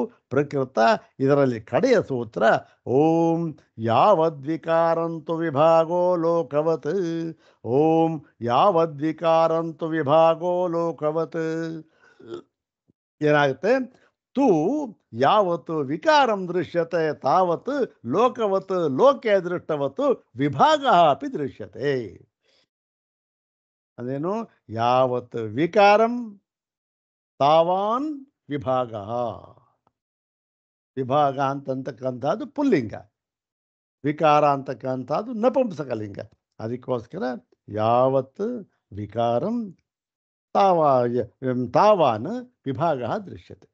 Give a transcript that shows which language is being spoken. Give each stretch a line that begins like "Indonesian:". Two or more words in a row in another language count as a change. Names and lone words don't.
Kannada: ಪ್ರಕೃತ ಇದರಲ್ಲಿ ಕಡೆಯ ಸೂತ್ರ
Sanskrit: ಓಂ ಯಾವದ್ವಿಕಾರಂತು ವಿಭಾಗೋ ಲೋಕವತ್. ಓಂ ಯಾವದ್ವಿಕಾರಂತು ವಿಭಾಗೋ ಲೋಕವತ್ ಏನಾಗುತ್ತೆ? ತು ಯಾವತ್ತು ವಿಕಾರಂ ದೃಶ್ಯತೆ ತಾವತ್ ಲೋಕವತ್ ಲೋಕೆ ದೃಷ್ಟವತ್ತು ವಿಭಾಗ ಅಪಿ ದೃಶ್ಯತೆ. ಅದೇನು? ಯಾವತ್ ವಿಕಾರಂ ತಾವಾನ್ ವಿಭಾಗ.
Kannada: ವಿಭಾಗ ಅಂತಕ್ಕಂಥದ್ದು ಪುಲ್ಲಿಂಗ, ವಿಕಾರ ಅಂತಕ್ಕಂಥದ್ದು ನಪುಂಸಕಲಿಂಗ.
Sanskrit: ಅದಕ್ಕೋಸ್ಕರ ಯಾವತ್ ವಿಕಾರಂ ತಾವಾನ್ ವಿಭಾಗ ದೃಶ್ಯತೆ.